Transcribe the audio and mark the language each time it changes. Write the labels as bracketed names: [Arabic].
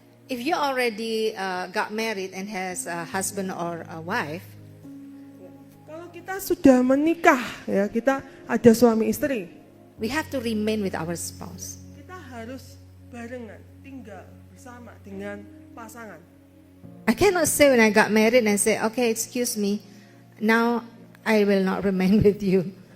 [English] If you already got married and has a husband or a wife, [Indonesian] Kalau kita sudah menikah, ya kita ada suami istri, [English] we have to remain with our spouse. [Indonesian] kita harus barengan, tinggal bersama dengan pasangan. [English] I cannot say when I got married and say, okay, excuse me, now I will not remain with you.